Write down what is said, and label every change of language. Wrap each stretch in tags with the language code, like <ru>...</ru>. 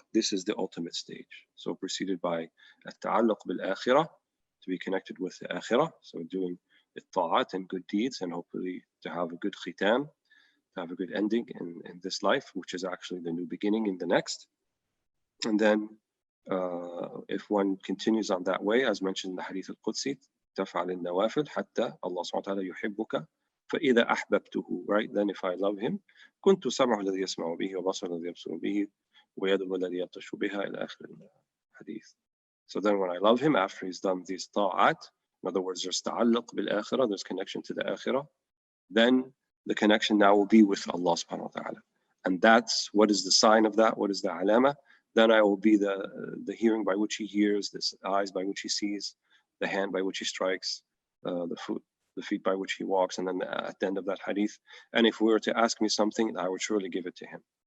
<en>This is the ultimate stage. So preceded by Al-Ta'alluq bil-Akhirah, to be connected with the Akhirah, so doing ta'at and good deeds, and hopefully to have a good khitam, to have a good ending in this life, which is actually the new beginning in the next. And then if one continues on that way, as mentioned in the Hadith al-Qudsi,</en> <ar>تفعل النوافل حتى الله سبحانه وتعالى يحبك فإذا أحببته,</ar> <en>right? Then if I love Him,</en> <ar>كنت سمعه الذي يسمع به وبصره الذي يبصر به ويده الذي يبطش بها إلى آخر الحديث.</ar> <en>So then when I love Him, after He's done these ta'at, in other words, there's ta'alluq bil-akhirah, there's connection to the akhirah, then the connection now will be with Allah subhanahu wa ta'ala. And that's, what is the sign of that? What is the alama? Then I will be the hearing by which He hears, the eyes by which He sees, the hand by which He strikes, the feet by which He walks, and then at the end of that hadith, and if we were to ask me something, I would surely give it to Him.</en>